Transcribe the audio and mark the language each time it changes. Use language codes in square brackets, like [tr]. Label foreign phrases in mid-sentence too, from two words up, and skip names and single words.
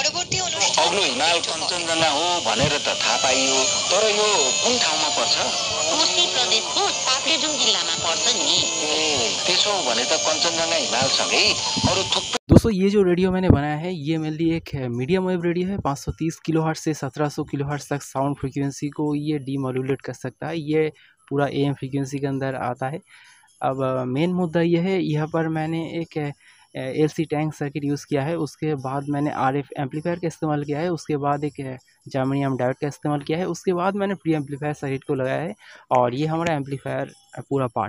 [ne] अग्लो हिमाल कञ्चनजङ्घा हो भनेर त थाहा पाइयो, तर यो कुन ठाउँमा पर्छ? कोशी प्रदेशको ताप्लेजुङ जिल्लामा पर्छ नि। त्यसो भने त कञ्चनजङ्घा हिमालसँगै अरू थुप्रै। [hi] दोस्तों ये जो रेडियो मैंने बनाया है ये मेरे लिए एक [en] medium wave radio [hi] है। 530 किलोहर्ट्ज़ से 1700 किलोहर्ट्ज़ तक [en] sound frequency [hi] को ये डीमोड्यूलेट कर सकता है। ये पूरा [en] AM frequency [hi] के अंदर आता है। अब मेन मुद्दा ये है, यहाँ पर मैंने एक [en] LC tank circuit use [hi] किया है, उसके बाद मैंने [en] RF amplifier [hi] का इस्तेमाल किया है, उसके बाद एक [en] germanium diode [hi] का इस्तेमाल किया है, उसके बाद मैंने [en] pre amplifier circuit [hi] को लगाया है और ये हमारा एम्पलीफायर पूरा पार्ट।